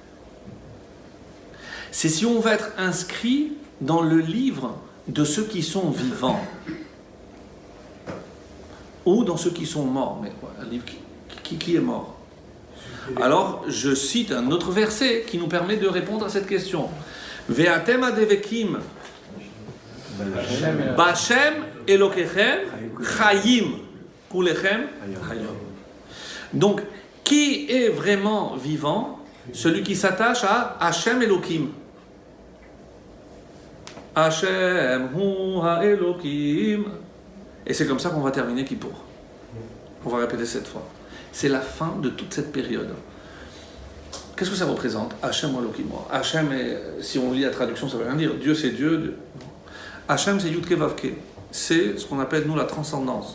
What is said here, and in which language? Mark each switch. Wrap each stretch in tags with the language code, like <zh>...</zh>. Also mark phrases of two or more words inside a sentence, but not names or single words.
<fr>C'est si on va être inscrit dans le livre de ceux qui sont vivants ou dans ceux qui sont morts. Mais un livre qui est mort. Alors, je cite un autre verset qui nous permet de répondre à cette question.</fr> <he>ואתם הדבקים בה' אלוקיכם חיים כולכם היום.</he> <fr>Donc, qui est vraiment vivant? Celui qui s'attache à Hachem Elokim.</fr> <he>ה' הוא האלוקים.</he> <fr>Et c'est comme ça qu'on va terminer Kippour. On va répéter cette fois. C'est la fin de toute cette période. Qu'est-ce que ça représente? Hachem ou Elokim. Hachem, si on lit la traduction, ça ne veut rien dire. Dieu, c'est Dieu. Hachem, c'est Yudke Vavke. C'est ce qu'on appelle, nous, la transcendance.</fr>